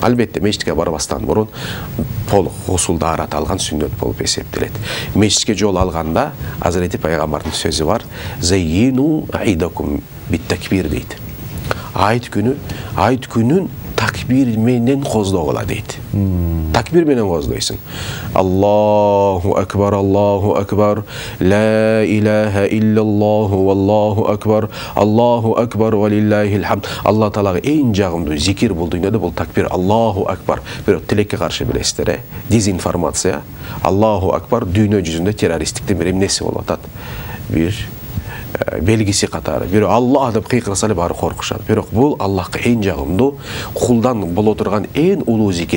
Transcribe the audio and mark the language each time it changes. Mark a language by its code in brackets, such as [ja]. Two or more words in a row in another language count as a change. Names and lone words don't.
[ky] Албетте мечитке барбастан мурун толук гусул даарат алган сүннөт болуп эсептелет. Мечитке жол алганда Азирети пайгамбардын сөзү бар: [ar] "زينوا أعيادكم بالتكبير" [ky] дейт. Айт күнүн takbir menен коздогула дейт. Takbir менен коздойсуң. [ar] الله أكبر، لا إله إلا الله، والله أكبر، ولله الحمد. [ky] Алла Таалага эң жагымдуу зикир бул дүйнөдө бул такбир. [ar] الله أكبر. [ky] Бирок тилекке каршы билесиздер, дезинформация. [ar] الله أكبر [ky] дүйнө жүзүндө террористтиктин бир эмнеси болуп атат. Бир белгиси катары. Бирок Аллах деп кыйкырса эле баары коркушат. Бирок бул Аллахка эң жагымдуу, кулдан боло турган эң улуу зикир.